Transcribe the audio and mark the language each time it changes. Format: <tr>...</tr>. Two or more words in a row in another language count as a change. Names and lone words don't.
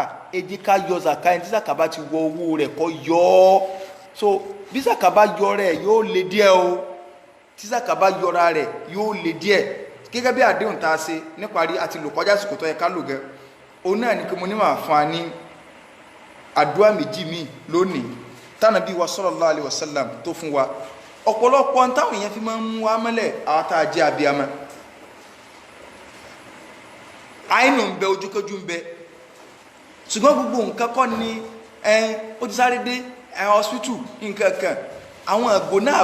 <yo>ẹ jẹ́ ká yọ zaka ẹni tí zaka bá ti wọ owó rẹ̀ kó yọ ọ́ so bí zaka bá yọ rẹ̀ yóò le díẹ̀ o tí zaka bá yọra rẹ̀ yóò le díẹ̀ gẹ́gẹ́ bí àdéhùn tá a ṣe níparí àti lò kọjá àsìkò tó yẹ ká lò gẹ́ òun náà ni kí mo ní máa fún wa ní àdúrà méjì míì lónìí tánàbí wa</yo> <ar>صلى الله عليه وسلم</ar> <yo>tó fún wa ọ̀pọ̀lọpọ̀ táwọn èèyàn fi máa ń mú wa mọ́lẹ̀ àwọn tá a jẹ́ abiyamọ àìnù ń bẹ ojúkójú ń bẹ ṣùgbọ́n gbogbo nǹkan kọ́ ni ó ti sáré dé hospital nǹkan kan àwọn àgbò náà</yo>